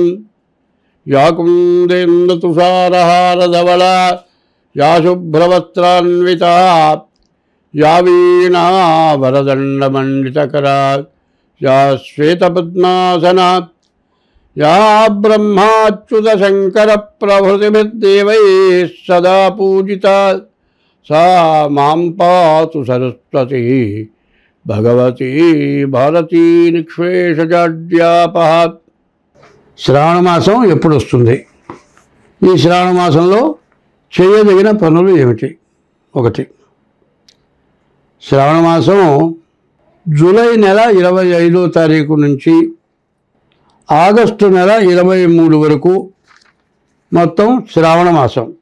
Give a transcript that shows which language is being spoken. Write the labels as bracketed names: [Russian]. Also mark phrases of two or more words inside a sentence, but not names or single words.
[Sanskrit] या कुन्देन्दुतुषारहारधवला या शुभ्रवस्त्रान्विता या वीणा वरदण्डमण्डितकरा या श्वेतपद्मासना या ब्रह्माच्युतशङ्करप्रभृतिभिर्देवैः सदा पूजिता सा मां पातु सरस्वती भगवती भारती निःशेषजाड्यापहा। [Telugu] శ్రావణ మాసం ఎప్పుడు వస్తుంది? ఈ శ్రావణ మాసంలో చేయదగిన పనులు ఏమిటి? ఒకటి, శ్రావణ మాసం జూలై నెల 25వ తారీఖు నుంచి ఆగస్టు నెల 23 వరకు మొత్తం శ్రావణ మాసం.